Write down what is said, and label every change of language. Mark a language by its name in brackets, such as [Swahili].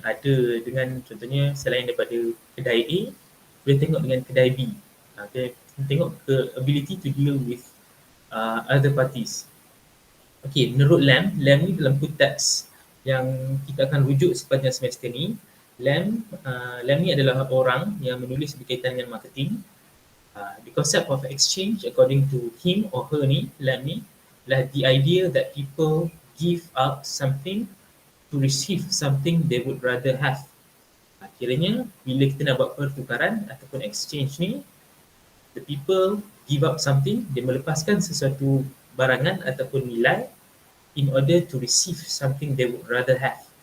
[Malay] Ada dengan contohnya selain daripada kedai A, boleh tengok dengan kedai B. Tengok ke [English] ability to deal with other parties. [Malay] Okay, menurut Lam ni dalam good text yang kita akan rujuk sepanjang semester ni. Lam ni adalah orang yang menulis berkaitan dengan marketing. [English] The concept of exchange according to him or her [Malay] ni, Lam ni, adalah [English] the idea that people give up something to receive something they would rather have. [Malay] Kiranya bila kita nak buat pertukaran ataupun exchange ni, [English] the people give up something, [Malay] dia melepaskan sesuatu barangan ataupun nilai [English] in order to receive something they would rather have.